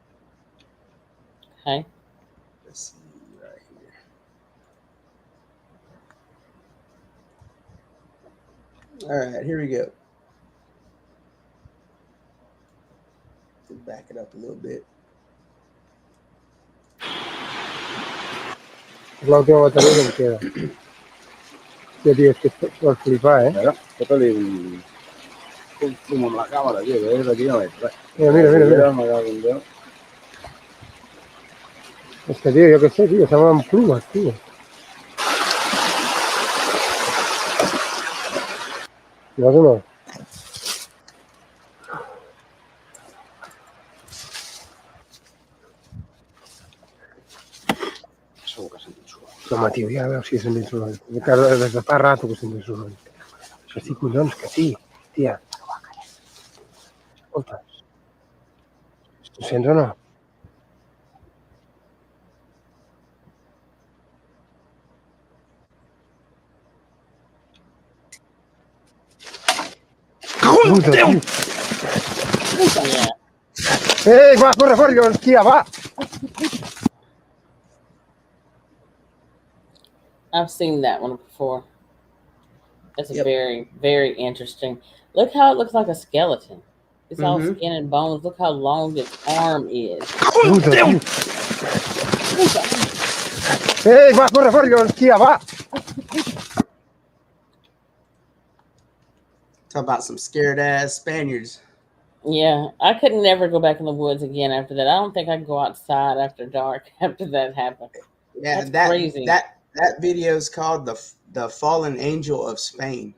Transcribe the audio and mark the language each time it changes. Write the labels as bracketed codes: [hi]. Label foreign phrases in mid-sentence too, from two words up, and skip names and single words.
[en] Okay. Let's see right here. All right, here we go. Back it up a little bit. [es] Es la última batería que me queda. Tío, tío, es que esto por flipar, ¿eh? Claro, esto le como la cámara, tío, que es de kilómetros. Mira. Me cago en Dios. Es que, tío, yo qué sé, tío, se llaman plumas, tío. ¿No o no? Eso boca en el suelo. Toma, tío, [ca] ja veu si és en l'instrument. Claro, des de fa rato que és en l'instrument. Que sí, collons, que sí, tia. Escolta. Ho sents o no? Puta, tio. [en] Yeah. [ca] Va, corre, llavors, tia, va! [en] I've seen that one before. That's a Yep. very, very interesting. Look how it looks like a skeleton. It's all Mm-hmm. skin and bones. Look how long its arm is. [ca] Puta, tio. Va, corre, llavors, tia, va! [en] Talk about some scared ass Spaniards. Yeah, I could never go back in the woods again after that. I don't think I could go outside after dark after that happened. Yeah, That's crazy. that video is called the Fallen Angel of Spain.